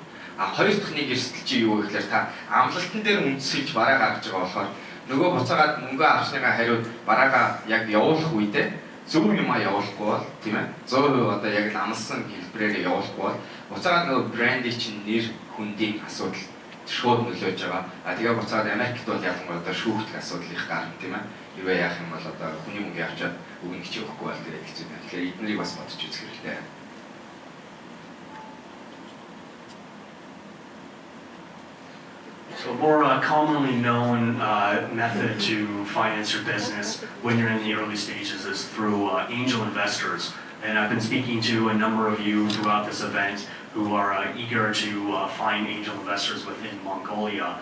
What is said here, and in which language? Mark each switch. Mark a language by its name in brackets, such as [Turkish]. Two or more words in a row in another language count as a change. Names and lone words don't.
[Mongolian] Хоёр дахь нэг эрсдэл чи юу гэхээр та амлалтан дээр үндэслэж бараа гаргаж байгаа болохоор нөгөө буцаагаад мөнгө авсныгаа хариуд бараагаа яг явуулах үедээ зөв юм явуулахгүй бол тийм ээ 100% одоо яг л амлсан хэлбэрээр явуулахгүй бол буцаагаад нөгөө брендийн чинь нэр хүндийн асуудал шууд нөлөөж байгаа. Тэгээ буцаагаад Америкт бол ялангуяа одоо шүүхтэх асуудал их гарна тийм ээ. Хэрвээ яах юм бол одоо хүний мөнгө явчаад өгнө гэж өгөхгүй бол тэгээд хэцүү байна. Тэгэхээр эднэрийг бас бодож үзэх хэрэгтэй. [English] So a more commonly known method to finance your business when you're in the early stages is through angel investors. And I've been speaking to a number of you throughout this event who are eager to find angel investors within Mongolia.